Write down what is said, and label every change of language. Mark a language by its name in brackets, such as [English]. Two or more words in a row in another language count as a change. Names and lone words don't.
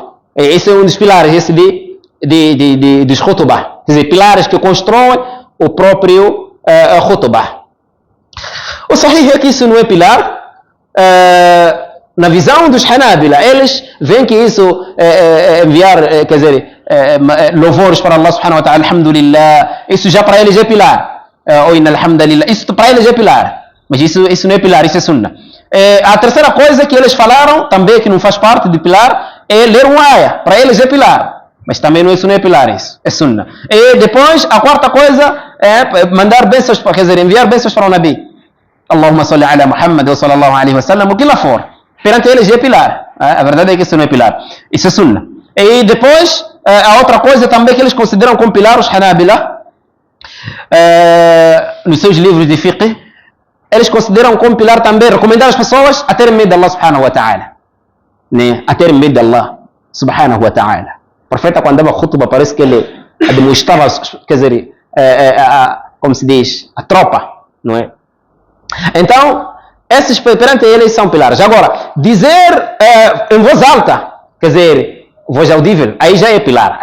[Portuguese] Esse é um dos pilares, esse dos khutbah. Quer dizer, pilares que constroem o próprio khutbah. O sahih é que isso não é pilar. Na visão dos Hanabila, eles veem que isso enviar, quer dizer, louvores para Allah [Arabic] سبحانه وتعالى, [Portuguese] alhamdulillah, isso já para eles é pilar. Ou [Arabic] إن الحمد لله, [Portuguese] isso para eles é pilar. Mas isso não é pilar, isso é sunnah. A terceira coisa que eles falaram, também que não faz parte de pilar, é ler um ayah. Para eles é pilar. Mas também isso não é pilar, isso é sunnah. E depois, a quarta coisa é mandar bênçãos, quer dizer, enviar bênçãos para o Nabi. [Arabic] اللهم صل على محمد وصلى الله عليه وسلم, [Portuguese] o que lá for. Perante eles é pilar. A verdade é que isso não é pilar. Isso é sunnah. E depois, a outra coisa também que eles consideram como pilar, os Hanabila, nos seus livros de fiqh, eles consideram como pilar também recomendar as pessoas a terem medo de Allah [Arabic] سبحانه وتعالى. [Portuguese] Né? A terem medo de Allah [Arabic] سبحانه وتعالى. [Portuguese] O profeta, quando dava khutbah, parece que ele administrava, quer dizer, como se diz, a tropa, não é? Então, esses perante eles são pilares. Agora, dizer em voz alta, quer dizer, voz audível, aí já é pilar.